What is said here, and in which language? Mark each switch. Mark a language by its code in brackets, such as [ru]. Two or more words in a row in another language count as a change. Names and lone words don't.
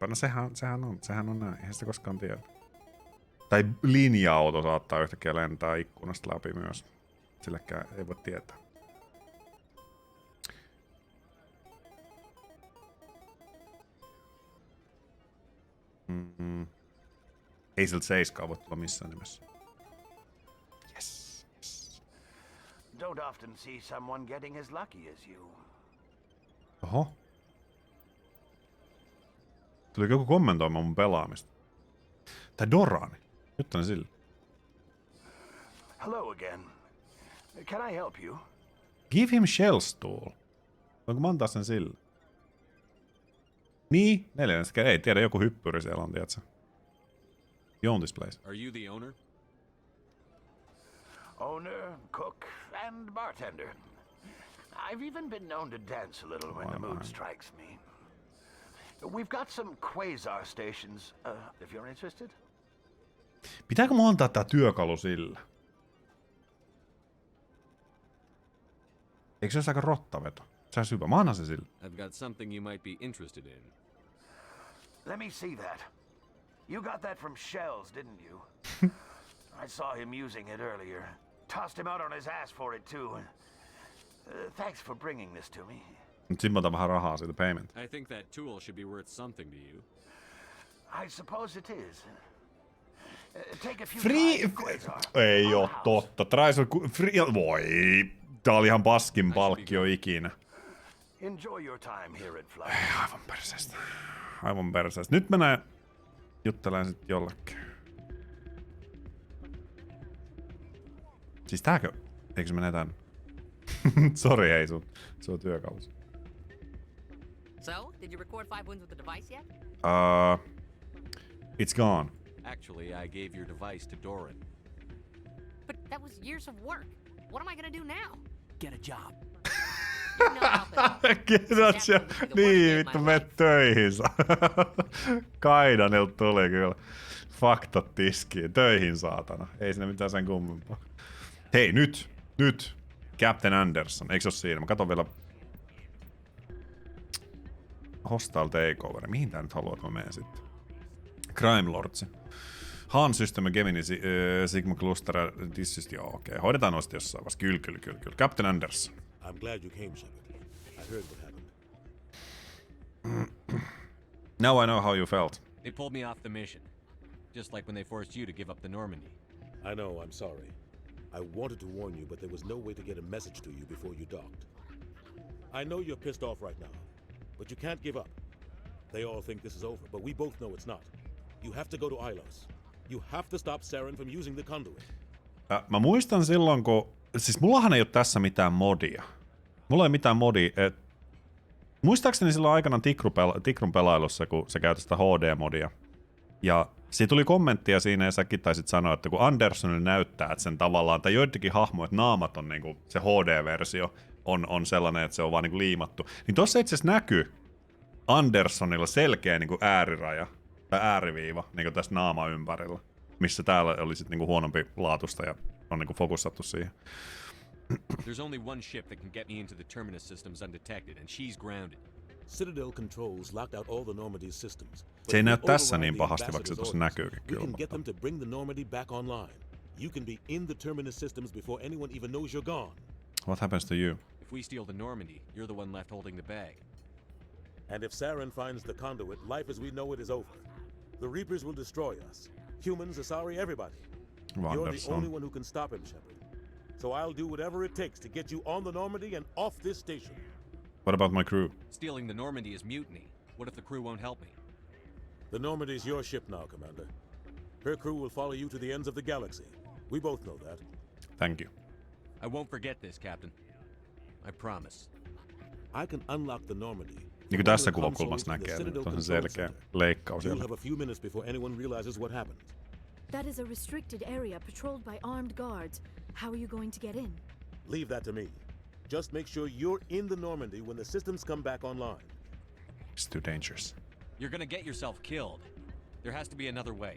[fi] No sehän on näin, eihän sitä koskaan tiedä. Tai linja-auto saattaa yhtäkkiä lentää ikkunasta läpi myös. Silläkään ei voi tietää. Ei siltä 7 voi tulla missään nimessä. [en] Yes. Don't often see someone getting as lucky as you. [fi] Oho. Tuli joku kommentoimaan mun pelaamista. Tää Dorani. Nyt on sille. [en] Hello again. Can I help you? Give him shell stool. [fi] Voinko mä antaa sen sille? Niin, 4. Ei tiedä, joku hyppyri siellä on, tiedätkö? [en] You own this place. Are you the owner? Owner, cook, and bartender. I've even been known to dance a little when the mood strikes me. We've got some quasar stations, if you're interested. [fi] Pitääkö mun antaa tää työkalu sillä? Eikö se olisi aika rottaveto? Se olisi hyvä. Mä annan se sillä. [en] I've got something you might be interested in. Let me see that. You got that from Shells, didn't you? I saw him using it earlier. Tossed him out on his ass for it too. Thanks for bringing this to me. [fi] Nyt sit mä otan vähän rahaa siitä payment. [en] I think that tool should be worth something to you. I suppose it is. Take a few [fi] Ei oo totta. Voi. Tää oli ihan paskin palkkio ikinä. [en] Enjoy your time here at Fly. [fi] Aivan perseestä. Nyt mennään juttelemaan sit jollekin. Siis tääkö? Eikö se mene tän? Sori, hei, sun työkalusi. [en] So, did you record 5 wins with the device yet? It's gone. Actually, I gave your device to Doran. But that was years of work. What am I gonna do now? Get a job. [fi] Niin, vittu, mene töihin. Kaidanilta tuli kyllä. Faktat tiskiin. Töihin, saatana. Ei siinä mitään sen kummempaa. Hei, nyt. Captain Anderson. Eikö se oo siinä? Mä katon vielä. Hostile Takeover. Mihin tää nyt haluaa, että mä menen sitten? Crime Lords. Han System, Gemini, Sigma Cluster, Dissist, joo okei. Hoidetaan noista jossain vasta. Kyllä. Captain Anderson. [en] I'm glad you came, Shepard. I heard what happened. Now I know how you felt. They pulled me off the mission. Just like when they forced you to give up the Normandy. I know, I'm sorry. I wanted to warn you, but there was no way to get a message to you before you docked. I know you're pissed off right now, but you can't give up. They all think this is over, but we both know it's not. You have to go to Ilos. You have to stop Saren from using the conduit. [fi] Mä muistan silloin, kun... Siis mullahan ei ole tässä mitään modia. Mulla ei mitään modia. Muistaakseni silloin aikanaan Tikrun pelailussa, kun sä käytät sitä HD-modia. Ja siitä tuli kommenttia siinä, ja säkin taisit sanoa, että kun Andersonille näyttää, että sen tavallaan, tai joidenkin hahmoja, että naamat on niinku, se HD-versio on sellainen, että se on vaan niinku liimattu. Niin tossa itse asiassa näkyy Andersonilla selkeä niinku ääriraja, tai ääriviiva, niinku tässä naama ympärillä. Missä täällä oli sit niinku huonompi laatusta ja on niinku fokussattu siihen. [en] There's only one ship that can get me into the terminus systems undetected, and she's grounded. Citadel controls locked out all the Normandy's systems. [fi] Se ei näy tässä niin pahasti, vaikka se tuossa näkyykin [en] We can [fi] kyllä. [en] get them to bring the Normandy back online. You can be in the Terminus systems before anyone even knows you're gone. What happens to you? If we steal the Normandy, you're the one left holding the bag. And if Saren finds the conduit, life as we know it is over. The Reapers will destroy us. Humans, Asari, everybody. You're the only one who can stop him, Shepard. So I'll do whatever it takes to get you on the Normandy and off this station. What about my crew? Stealing the Normandy is mutiny. What if the crew won't help me? The Normandy's your ship now, Commander. Her crew will follow you to the ends of the galaxy. We both know that. Thank you. I won't forget this, Captain. I promise. I can unlock the Normandy. [fi] Niin kuin tässä kuvakulmassa näkee, nyt on se selkeä leikkaus [en] You'll [fi] siellä. [en] have a few minutes before anyone realizes what happened. That is a restricted area patrolled by armed guards. How are you going to get in? Leave that to me. Just make sure you're in the Normandy when the systems come back online. It's too dangerous. You're gonna get yourself killed. There has to be another way.